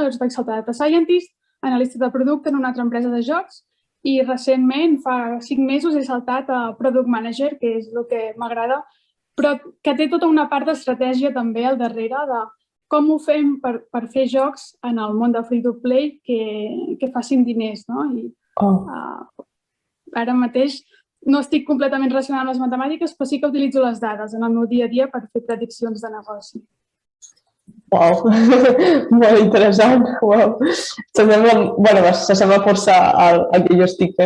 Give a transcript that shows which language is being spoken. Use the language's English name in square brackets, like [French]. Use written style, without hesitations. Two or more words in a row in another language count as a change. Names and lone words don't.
[Catalan] Llavors vaig saltar a [English] data scientist, [Catalan] analista de producte en una altra empresa de jocs i recentment, fa 5 mesos, he saltat a [English] Product Manager, [Catalan] que és el que m'agrada, però que té tota una part d'estratègia també al darrere de com ho fem per fer jocs en el món de free-to-play que facin diners, no? I ara mateix no estic completament relacionada amb les matemàtiques, però sí que utilitzo les dades en el meu dia a dia per fer prediccions de negoci. Uau, molt interessant. S'assembla força al que jo estic fent.